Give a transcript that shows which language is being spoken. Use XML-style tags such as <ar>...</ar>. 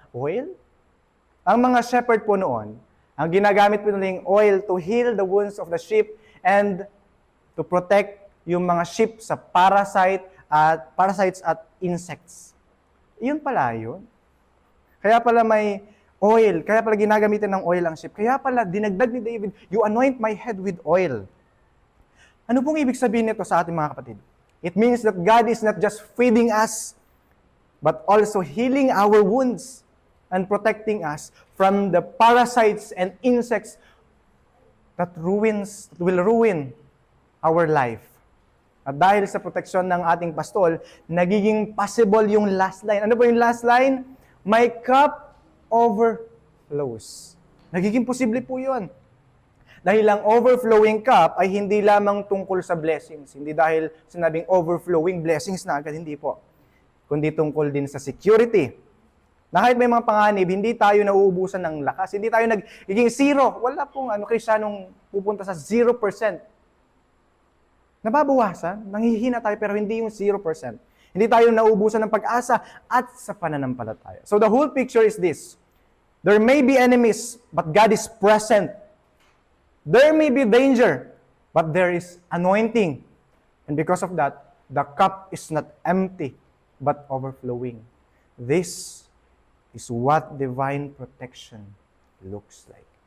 <tl>Oil? Ang mga shepherd po noon, ang ginagamit po nila yung oil</tl> <en>to heal the wounds of the sheep and to protect</en> <tl>yung mga sheep sa parasites at insects. Iyon pala yun. Kaya pala may oil, kaya pala ginagamitan ng oil ang sheep. Kaya pala dinagdag ni David,</tl> <en>"You anoint my head with oil."</en> <tl>Ano pong ibig sabihin nito sa ating mga kapatid?</tl> <en>It means that God is not just feeding us, but also healing our wounds and protecting us from the parasites and insects that will ruin our life.</en> <tl>At dahil sa proteksyon ng ating pastol, nagiging possible yung last line. Ano po yung last line?</tl> <en>"My cup overflows."</en> <tl>Nagiging posible po yun. Dahil ang overflowing cup ay hindi lamang tungkol sa blessings. Hindi dahil sinabing overflowing blessings na agad, hindi po. Kundi tungkol din sa security. Na kahit may mga panganib, hindi tayo nauubusan ng lakas. Hindi tayo nagiging zero. Wala pong Kristiyanong pupunta sa 0%. Nababawasan, nanghihina tayo pero hindi yung 0%. Hindi tayo nauubusan ng pag-asa at sa pananampalataya.</tl> <en>So the whole picture is this. There may be enemies, but God is present. There may be danger, but there is anointing. And because of that, the cup is not empty, but overflowing. This is what divine protection looks like.</en>